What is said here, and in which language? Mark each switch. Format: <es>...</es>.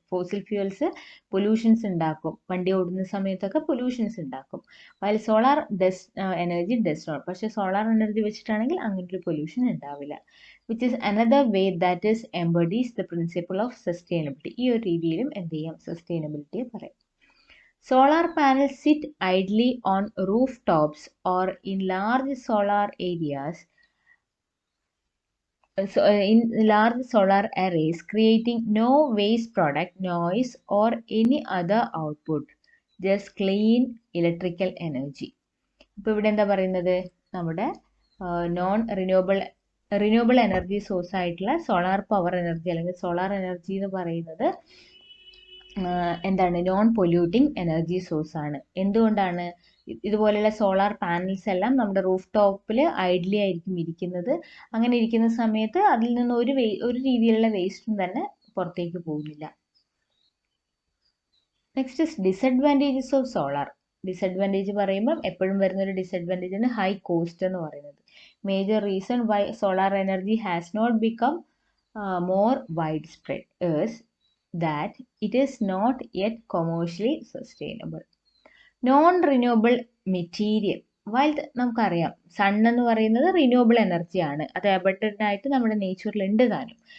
<ml>Fossil fuels pollutions ഉണ്ടാക്കും, വണ്ടി ഓടുന്ന സമയത്തൊക്കെ പൊല്യൂഷൻസ് ഉണ്ടാക്കും.</ml> <en>While solar energy does not.</en> <ml>പക്ഷേ സോളാർ എനർജി വെച്ചിട്ടാണെങ്കിൽ അങ്ങനെ ഒരു പൊല്യൂഷൻ ഉണ്ടാവില്ല.</ml> <en>Which is another way that is embodies the principle of sustainability.</en> <ml>ഈ ഒരു രീതിയിലും എന്ത് ചെയ്യാം, സസ്റ്റൈനബിലിറ്റിയെ പറയാം.</ml> <en>Solar panels sit idly on rooftops or in large solar areas, in large solar arrays, creating no waste product, noise or any other output, just clean electrical energy.</en> <ml>ഇപ്പോൾ ഇവിടെ എന്താ പറയുന്നത്, നമ്മുടെ നോൺ റിന്യൂവബിൾ എനർജി സോഴ്സ് ആയിട്ടുള്ള solar power energy അല്ലെങ്കിൽ solar energy എന്ന് പറയുന്നത് എന്താണ്, നോൺ പൊല്യൂട്ടിങ് എനർജി സോഴ്സ് ആണ്. എന്തുകൊണ്ടാണ്, ഇതുപോലെയുള്ള സോളാർ പാനൽസ് എല്ലാം നമ്മുടെ റൂഫ് ടോപ്പിൽ ഐഡ്ലി ആയിരിക്കും ഇരിക്കുന്നത്. അങ്ങനെ ഇരിക്കുന്ന സമയത്ത് അതിൽ നിന്ന് ഒരു രീതിയിലുള്ള വേസ്റ്റും തന്നെ പുറത്തേക്ക് പോകുന്നില്ല.</ml> <en>Next is disadvantages of solar.</en> <ml>Disadvantage പറയുമ്പോൾ എപ്പോഴും വരുന്നൊരു ഡിസഡ്വാൻറ്റേജ് ആണ് ഹൈ കോസ്റ്റ് എന്ന് പറയുന്നത്.</ml> <en>Major reason why solar energy has not become more widespread is that it is not yet commercially sustainable. Non-renewable material.</en> <ml>While നമുക്കറിയാം sun എന്ന് പറയുന്നത് renewable എനർജിയാണ്, അത് അബണ്ടന്റ് ആയിട്ട് നമ്മുടെ നേച്ചറിൽ ഉണ്ട് താനും.</ml>